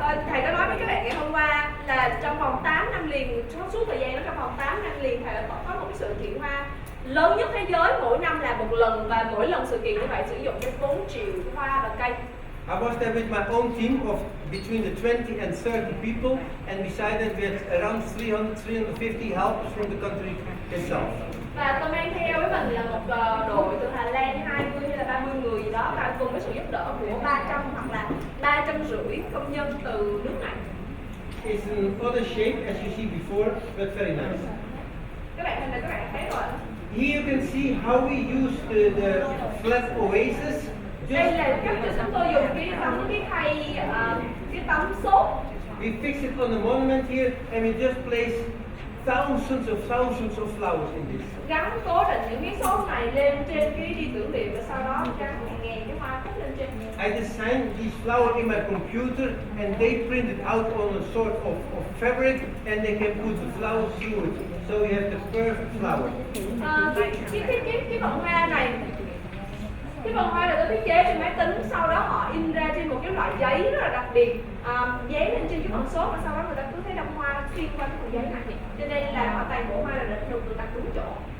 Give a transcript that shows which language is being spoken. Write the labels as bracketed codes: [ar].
[vi] Thầy có nói với các bạn ngày hôm qua là trong vòng 8 năm liền, suốt thời gian đó trong vòng 8 năm liền thầy đã có một cái sự kiện hoa lớn nhất thế giới, mỗi năm là một lần và mỗi lần sự kiện như vậy sử dụng đến 4 triệu hoa và cây. [en] I was there with my own team of between the 20 and 30 people, and beside that we had around 350 helpers from the country itself. [vi] Và tôi mang theo với mình là một đội từ Hà Lan 20 hay là 30 người gì đó, và cùng với sự giúp đỡ của 300 hoặc là 350 công nhân từ nước này. [en] is another shape as you see before, but very nice. [vi] Các bạn hình này các bạn thấy rồi. [en] Here you can see how we use the flat oasis. [vi] Đây là cách mà chúng tôi dùng cái tấm xốp. [en] We fix it on the monument here and we just place thousands of flowers in this. [vi] Gắn cố định những cái xốp này lên trên cái đi tưởng niệm và sau đó gắn ngàn cái hoa cúc lên trên. [en] I designed these flowers in my computer and they printed out on a sort of fabric and they can put the flowers through it. So you have the perfect flower. [vi] Cái vòng hoa này, cái vòng hoa này tôi thiết kế trên máy tính, sau đó họ in ra trên một cái loại giấy rất là đặc biệt, dán lên trên cái phần xốp và sau đó người ta cứ thấy đâm hoa xuyên qua cái phần giấy này, cho nên là họ toàn bộ hoa là được đặt đúng chỗ.